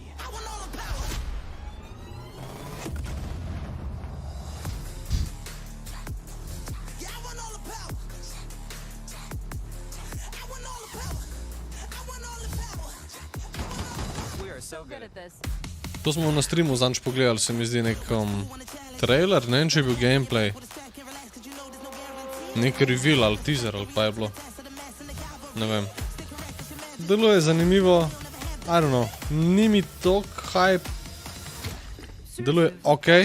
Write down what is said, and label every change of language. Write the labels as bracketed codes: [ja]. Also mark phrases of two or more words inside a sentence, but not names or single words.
[en] I want all the power. Yeah, I want all the power. I want all the power. I want all the power. We are so good at this. [sl] To smo na streamu zanč pogledali, se mi zdi nek trailer, ne vem, če je bil gameplay. Nek reveal ali teaser ali pa je bilo. Ne vem. Deluje zanimivo. [en] I don't know. [sl] Ni mi tok hype. Deluje okej.